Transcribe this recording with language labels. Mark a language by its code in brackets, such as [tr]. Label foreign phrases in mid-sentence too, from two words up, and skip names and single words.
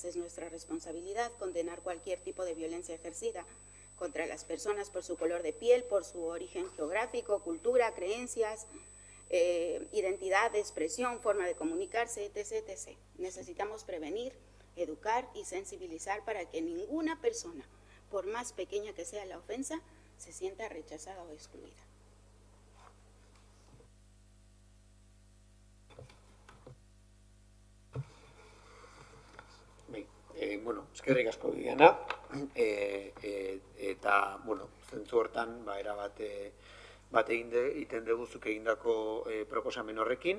[es] Es nuestra responsabilidad condenar cualquier tipo de violencia ejercida contra las personas por su color de piel, por su origen geográfico, cultura, creencias, identidad, expresión, forma de comunicarse, etc., etc. Necesitamos prevenir, educar y sensibilizar para que ninguna persona, por más pequeña que sea la ofensa, se sienta rechazada o excluida. [eu] Eskerrik asko Diana, eta, zentzu hortan, erabat egiten deguzuk egindako proposamen horrekin.